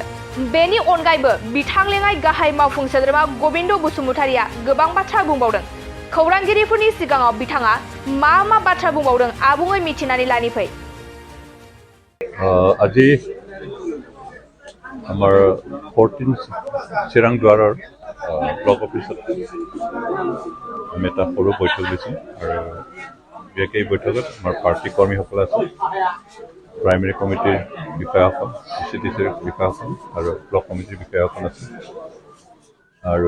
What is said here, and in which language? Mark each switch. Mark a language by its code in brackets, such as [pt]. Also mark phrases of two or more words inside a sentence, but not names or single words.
[brx] बेनि अनगायैबो बिथां लेङाइ गाहाय मावफुं सोद्रोमा गबिन्द बसुमतारिया गोबां बाथ्रा बुंबावदों। खौरांगिरिफोरनि सिगाङाव बिथाङा मा बाथ्रा बुंबावदों आबुङै मिथिनानै लानि फै। [as] আজি আমাৰ 14 চিৰাং দুৱাৰৰ [en] block office [as] আমি এটা সৰু বৈঠক দিছোঁ আৰু এই বৈঠকত আমাৰ পাৰ্টি কৰ্মীসকল আছে [en] primary committee [as] বিষয়াসকল CCTCৰ বিষয়াসকল আৰু [en] block committee [as] বিষয়াসকল আছে আৰু